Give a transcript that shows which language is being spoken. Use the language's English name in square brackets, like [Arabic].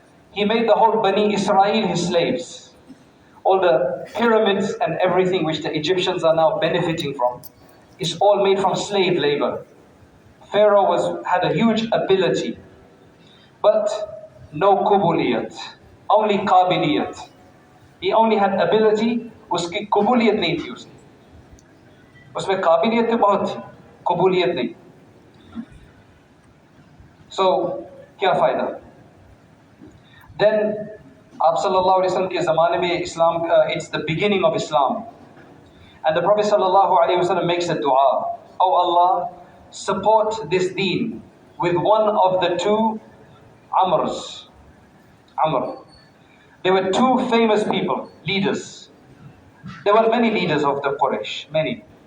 [English] He made the whole Bani Israel his slaves. All the pyramids and everything which the Egyptians are now benefiting from is all made from slave labor. Pharaoh had a huge ability, but no qabiliat, only qabiliat. He only had ability, [Hindi] उसकी qabiliat नहीं थी उसकी. उसमें qabiliat तो बहुत थी, qabiliat नहीं. So क्या फायदा? Then आप सल्लल्लाहु अलैहि वसल्लम के ज़माने में इस्लाम, [English] it's the beginning of Islam. And the Prophet sallallahu alaihi wasallam makes a dua. Oh Allah, support this deen with one of the two Amrs. Amr. There were two famous people, leaders. There were many leaders of the Quraysh, many.